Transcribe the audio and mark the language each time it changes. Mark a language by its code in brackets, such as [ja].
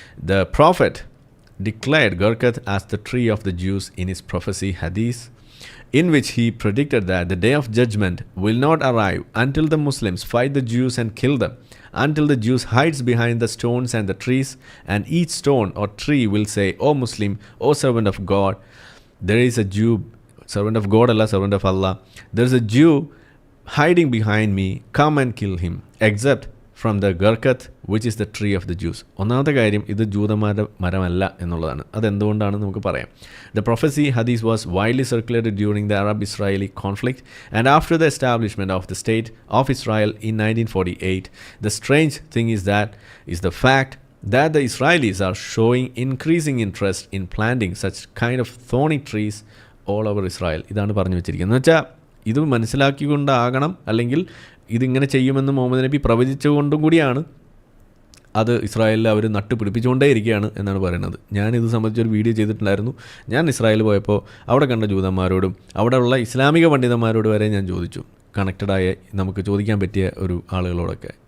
[en] The Prophet declared Gurkat as the tree of the Jews in his prophecy Hadith, in which he predicted that the day of judgment will not arrive until the Muslims fight the Jews and kill them, until the Jews hides behind the stones and the trees, and each stone or tree will say, O Muslim, O servant of God, there is a Jew, servant of God, Allah, servant of Allah, there is a Jew hiding behind me, come and kill him, except from the Gurkat, which is the tree of the Jews. [ml] ഒന്നാമത്തെ കാര്യം, ഇത് ജൂതന്മാരുടെ മരമല്ല എന്നുള്ളതാണ്. അതെന്തുകൊണ്ടാണെന്ന് നമുക്ക് പറയാം. [en] The prophecy Hadith was widely circulated during the Arab-Israeli conflict and after the establishment of the state of Israel in 1948. The strange thing is the fact that the Israelis are showing increasing interest in planting such kind of thorny trees all over Israel. [ml] ഇതാണ് പറഞ്ഞു വെച്ചിരിക്കുന്നത്. എന്ന് വെച്ചാൽ ഇത് മനസ്സിലാക്കിക്കൊണ്ടാകണം, അല്ലെങ്കിൽ ഇതിങ്ങനെ ചെയ്യുമെന്ന് മുഹമ്മദ് നബി പ്രവചിച്ചുകൊണ്ടും കൂടിയാണ് അത് ഇസ്രായേലിൽ അവർ നട്ട് പിടിപ്പിച്ചുകൊണ്ടേ ഇരിക്കുകയാണ് എന്നാണ് പറയുന്നത്. ഞാനിത് സംബന്ധിച്ചൊരു വീഡിയോ ചെയ്തിട്ടുണ്ടായിരുന്നു. ഞാൻ ഇസ്രായേൽ പോയപ്പോൾ അവിടെ കണ്ട ജൂതന്മാരോടും അവിടെയുള്ള ഇസ്ലാമിക പണ്ഡിതന്മാരോട് വരെ ഞാൻ ചോദിച്ചു, കണക്റ്റഡായ നമുക്ക് ചോദിക്കാൻ പറ്റിയ ഒരു ആളുകളോടൊക്കെ.